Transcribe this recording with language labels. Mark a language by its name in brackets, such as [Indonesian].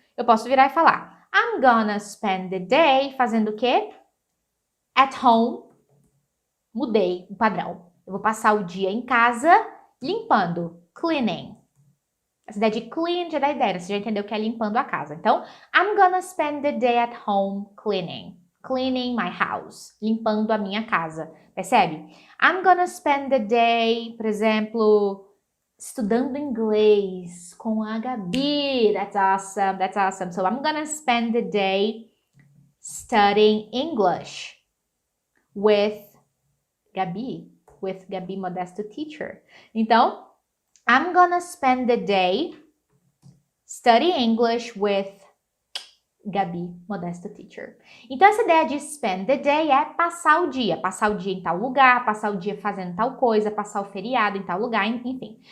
[Portuguese] Eu posso virar e falar, [English] I'm gonna spend the day [Portuguese] fazendo o quê? [English] At home. [Portuguese] Mudei o padrão. Eu vou passar o dia em casa limpando, cleaning. Essa ideia de clean já dá ideia, você já entendeu que é limpando a casa. [English] Então, I'm gonna spend the day at home cleaning. Cleaning my house. [Portuguese] Limpando a minha casa. Percebe? [English] I'm gonna spend the day, [Portuguese] por exemplo, estudando inglês com a Gabi. [English] That's awesome, that's awesome. So, I'm gonna spend the day studying English with Gabi. With Gabi Modesto Teacher. Então, I'm gonna spend the day studying English with Gabi Modesto Teacher. [Portuguese] Então, essa ideia de spend the day é passar o dia em tal lugar, passar o dia fazendo tal coisa, passar o feriado em tal lugar, enfim.